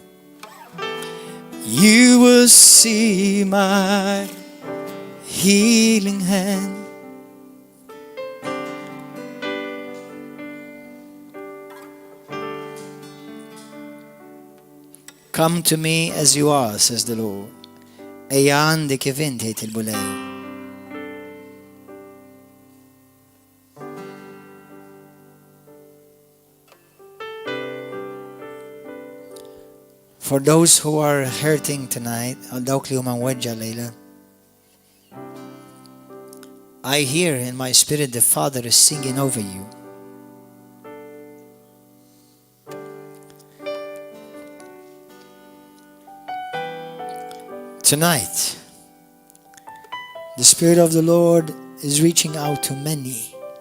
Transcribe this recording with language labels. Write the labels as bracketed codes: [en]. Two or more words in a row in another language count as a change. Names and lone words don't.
[en] You will see my healing hand. Come to me as you are, says the Lord. [mt] Ejja għandi kif inti jgħid il-bulej. [en] For those who are hurting tonight, [mt] dawk li huma mweġġa lejla, [en] I hear in my spirit the Father is singing over you. Tonight, the Spirit of the Lord is reaching out to many.